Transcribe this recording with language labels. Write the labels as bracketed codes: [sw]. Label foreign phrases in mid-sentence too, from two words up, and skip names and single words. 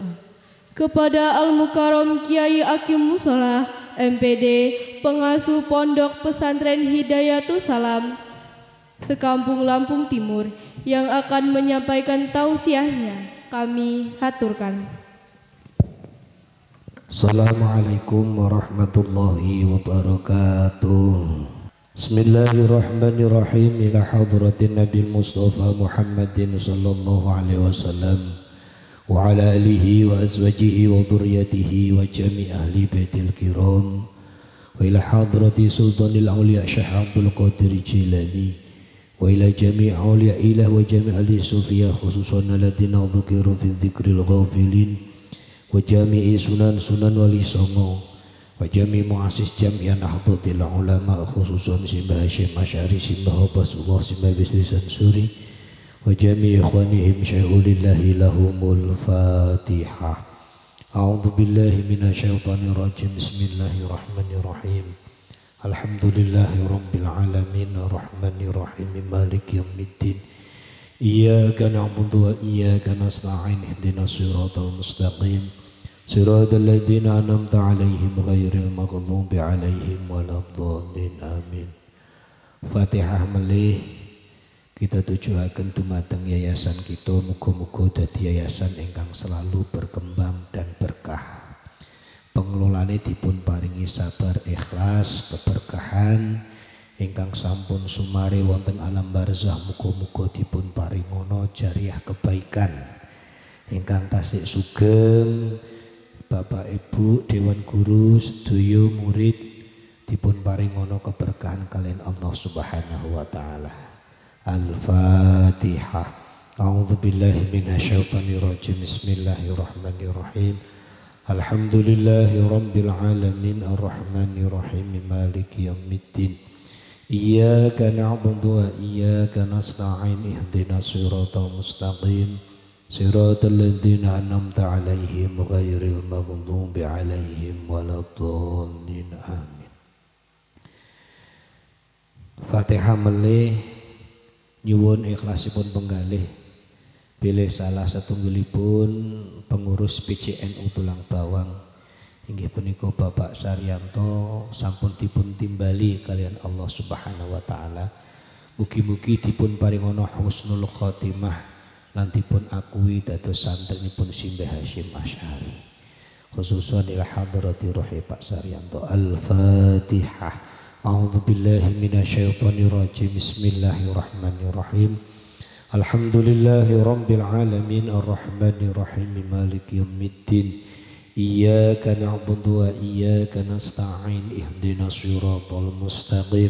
[id] Kepada Al-Mukarram Kiai Hakim Musolah, MPD, pengasuh Pondok Pesantren Hidayatul Salam, sekampung Lampung Timur, yang akan menyampaikan tausiahnya, kami haturkan. [ar] السلام عليكم ورحمة الله وبركاته. Bismillahirrahmanirrahim. إلى حضرة النبي المصطفى محمد صلى الله عليه وسلم وعلى آله وأزواجه وذريته وجميع' أهل بيته الكرام وإلى حضرة سلطان الأولياء الشيخ عبد القادر الجيلاني وإلى جميع أولياء الله وجميع أهل الصوفية خصوصا الذين ذكروا في ذكر الغافلين وجميع سونان والي سونغو وجميع مؤسس جمعية نهضة العلماء خصوصا سيمباه الشيخ مشاري سيمباه رسول الله سيمباه بسري شنسوري وجميع إخوانهم شيء لله لهم الفاتحة. أعوذ بالله من الشيطان الرجيم. بسم الله الرحمن الرحيم الحمد لله رب العالمين الرحمن الرحيم مالك يوم الدين. إياك نعبد وإياك نستعين اهدنا الصراط المستقيم صراط الذين أنعمت عليهم غير المغضوب عليهم ولا الضالين آمين. [jv] Fatihah melih kita tujuaken dumateng yayasan kita, muga-muga dadi yayasan ingkang [id] selalu berkembang dan berkah. [jv] Pengelolane dipun paringi sabar, ikhlas, keberkahan ingkang sampun sumare wonten alam barzah, muga-muga dipun paringono jariah kebaikan ingkang tasih sugeng. Bapak Ibu Dewan Guru, sedaya murid dipun paringono keberkahan kalian Allah [ar] سبحانه وتعالى. Al-Fatihah. أعوذ بالله من الشيطان الرجيم بسم الله الرحمن الرحيم. الحمد لله رب العالمين الرحمن الرحيم مالك يوم الدين. إياك نعبد وإياك نستعين اهدنا الصراط المستقيم. صراط الذين أنعمت عليهم غير المغضوب عليهم ولا الضالين. Amin. [jv] Fatihah melih nyuwun ikhlasipun penggalih bilih salah satunggalipun pengurus PCNU Tulang Bawang inggih punika Bapak Saryanto sampun dipun timbali kalian Allah [ar] سبحانه وتعالى. [jv] Mugi-mugi dipun paringono [ar] حسن الخاتمة [jv] lan dipun akui dados santrinipun Simbah Hasyim Asy'ari. [ar] خصوصا إلى حضرة روح Pak Saryanto. Al-Fatihah. أعوذ بالله من الشيطان الرجيم بسم الله الرحمن الرحيم. الحمد لله رب العالمين الرحمن الرحيم مالك يوم الدين. إياك نعبد وإياك نستعين اهدنا الصراط المستقيم.